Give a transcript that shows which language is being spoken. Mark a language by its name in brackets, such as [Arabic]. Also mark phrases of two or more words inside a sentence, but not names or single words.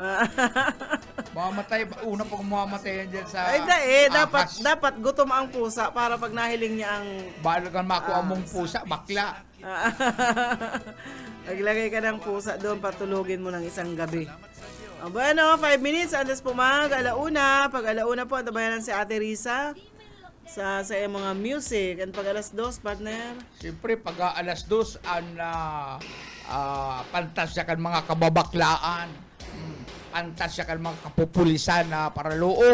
[Filipino] Pero pakainin mo. Mamamatay, una pang mamamatay yan dyan sa... Ay, dapat gutom ang pusa para pag nahiling niya ang... [Bikol] Balo kang makuha mong pusa, bakla. [Filipino] Naglagay ka ng pusa doon, patulugin mo ng isang gabi. [Bikol] Bueno, 5 minutes, antes po alauna. [Filipino] Pag alauna po, antabayan si Ate Risa sa mga music. And pag alas 2, partner? [Bikol] Siyempre, pag alas 2, pantasya kan mga kababaklaan. Pantasya kan mga kapupulisan na para luok.